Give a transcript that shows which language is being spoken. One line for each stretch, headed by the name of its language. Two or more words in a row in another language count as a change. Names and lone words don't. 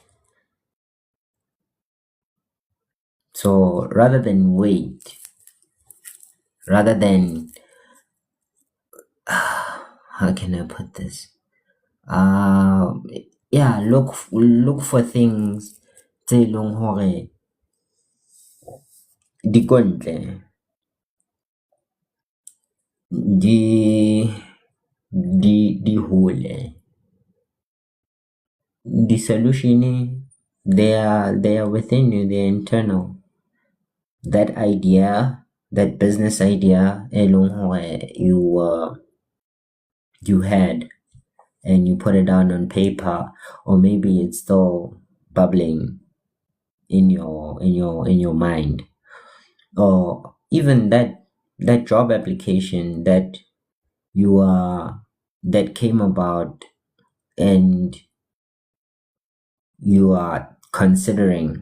English: So rather than wait, rather than how can I put this? Yeah, look for things
Southern Sotho: tse leng hore di ko ntle, di hole.
English: The solution, they are within you, they're internal. That idea, that business idea,
Southern Sotho: e leng hore
English: you had, and you put it down on paper, or maybe it's still bubbling in your mind, or even that job application that that came about and you are considering.